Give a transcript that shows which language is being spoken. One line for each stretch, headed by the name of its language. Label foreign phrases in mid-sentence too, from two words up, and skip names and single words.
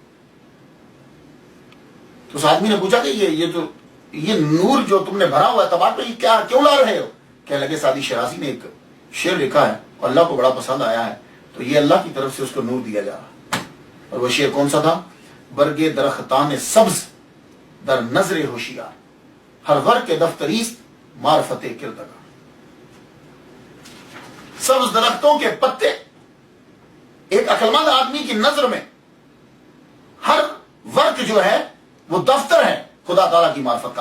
Urdu: تو اس آدمی نے پوچھا کہ یہ نور جو تم نے بھرا ہوا ہے تباہ پہ، یہ کیا کیوں لا رہے ہو؟ کہنے لگے سعدی شیرازی نے ایک شعر لکھا ہے اور اللہ کو بڑا پسند آیا ہے تو یہ اللہ کی طرف سے اس کو نور دیا جا رہا. اور وہ شعر کون سا تھا؟
Persian: برگے درختان سبز در نظر ہوشیار، ہر غر کے دفتریست معرفت کردگار.
Urdu: سبز درختوں کے پتے ایک عقلمند آدمی کی نظر میں ہر ورق جو ہے وہ دفتر ہے خدا تعالیٰ کی معرفت کا.